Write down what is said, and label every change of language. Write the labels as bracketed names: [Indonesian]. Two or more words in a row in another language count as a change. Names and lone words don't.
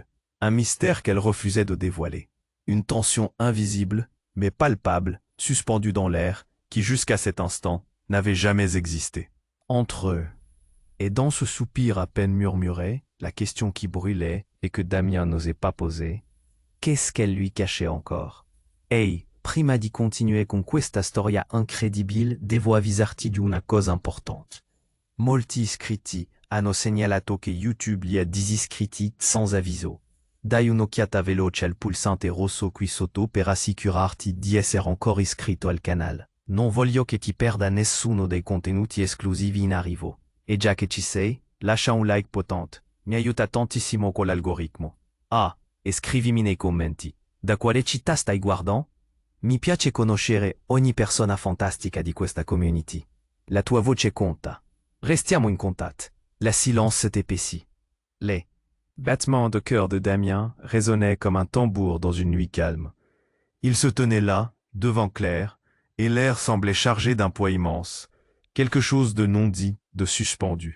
[French] Un mystère qu'elle refusait de dévoiler. Une tension invisible, mais palpable, suspendue dans l'air, qui jusqu'à cet instant n'avait jamais existé. Entre eux. Et dans ce soupir à peine murmuré, la question qui brûlait et que Damien n'osait pas poser, qu'est-ce qu'elle lui cachait encore? [Italian] Ehi, prima di continuare con questa storia incredibile, devo avvisarti di una cosa importante. Molti iscritti hanno segnalato che YouTube li ha disiscritti sans avviso. Dai un'occhiata veloce al pulsante rosso qui sotto per assicurarti di essere ancora iscritto al canale. Non voglio che ti perda nessuno dei contenuti esclusivi in arrivo. E già che ci sei, lascia un like potente, mi aiuta tantissimo con l'algoritmo. Ah, e scrivimi nei commenti, da quale città stai guardando? Mi piace conoscere ogni persona fantastica di questa community. La tua voce conta. Restiamo in contact. [French] La silence s'est épaissi. Les battements de cœur de Damien résonnaient comme un tambour dans une nuit calme. Il se tenait là, devant Claire, et l'air semblait chargé d'un poids immense, quelque chose de non dit, de suspendu.